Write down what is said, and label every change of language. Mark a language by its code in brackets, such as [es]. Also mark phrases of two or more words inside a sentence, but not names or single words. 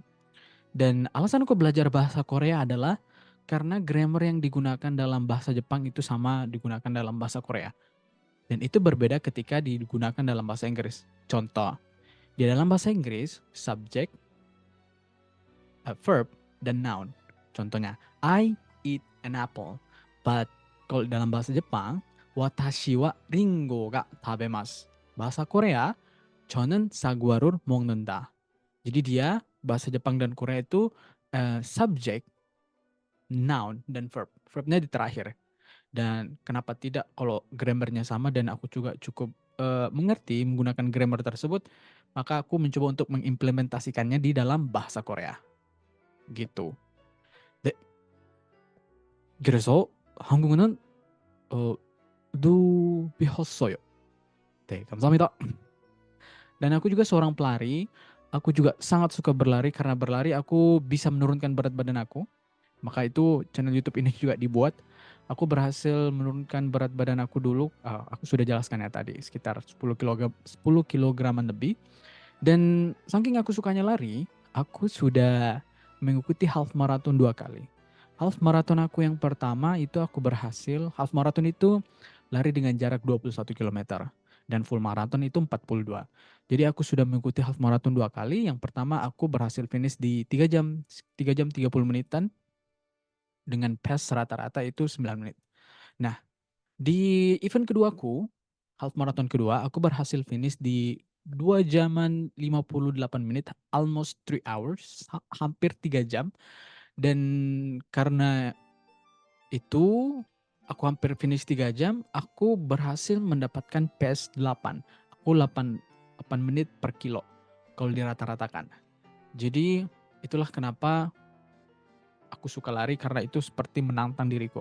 [id] Dan alasan aku belajar bahasa Korea adalah karena grammar yang digunakan dalam bahasa Jepang itu sama digunakan dalam bahasa Korea. Dan itu berbeda ketika digunakan dalam bahasa Inggris. Contoh, di dalam bahasa Inggris, subject, verb, dan noun. Contohnya, [en] I eat an apple. [id] But kalau dalam bahasa Jepang, [ja] 私はりんごが食べます. [id] Bahasa Korea, [ko] 저는 사과를 먹는다. [id] Jadi dia bahasa Jepang dan Korea itu subject, noun, dan verb. Verbnya di terakhir. Dan kenapa tidak kalau grammarnya sama dan aku juga cukup mengerti menggunakan grammar tersebut, maka aku mencoba untuk mengimplementasikannya di dalam bahasa Korea. gitu. [ko] 네, 그래서 한국어는 도 배웠어요. 네, 감사합니다. [id] Dan aku juga seorang pelari, aku juga sangat suka berlari karena berlari aku bisa menurunkan berat badan aku. Maka itu channel YouTube ini juga dibuat. Aku berhasil menurunkan berat badan aku dulu, aku sudah jelaskan ya tadi, sekitar 10 kilograman lebih. Dan saking aku sukanya lari, aku sudah mengikuti [en] half marathon [id] 2 kali. [en] Half marathon [id] aku yang pertama itu aku berhasil, [en] half marathon [id] itu lari dengan jarak 21 kilometer dan [en] full marathon [id] itu 42. Jadi aku sudah mengikuti [en] half marathon [id] 2 kali. Yang pertama aku berhasil finish di 3 jam 30 menitan dengan pace rata-rata itu 9 menit. Nah, di event keduaku, [en] half marathon [id] kedua, aku berhasil finish di 2 jaman 58 menit, [en] almost 3 hours, [id] hampir 3 jam. Dan karena itu, aku hampir finish 3 jam, aku berhasil mendapatkan pace 8. Aku 8 menit per kilo kalau dirata-ratakan. Jadi itulah kenapa aku suka lari karena itu seperti menantang diriku.